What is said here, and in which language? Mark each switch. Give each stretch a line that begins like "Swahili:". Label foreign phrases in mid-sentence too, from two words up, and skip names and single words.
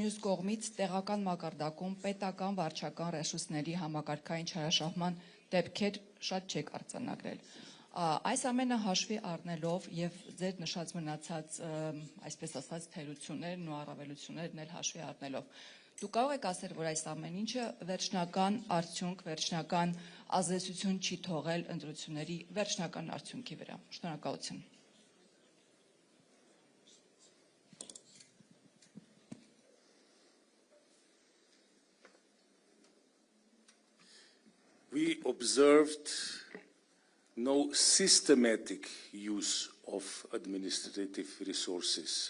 Armenian: մյուս կողմից տեղական մակարդակում պետական վարչական ռեսուրսների համակարգային չարաշահման դեպքեր շատ չեք արձանագրել։ Այս ամենը հաշվի առնելով եւ ձեր նշած մնացած այսպես ասած թերություններն ու առավելություններն էլ հաշվի առնելով դուք կարող եք ասել, որ այս ամեն ինչը վերջնական արդյունք, վերջնական ազդեցություն չի թողել ընտրությունների վերջնական արդյունքի վրա։ Շնորհակալություն։
English: We observed no systematic use of administrative resources.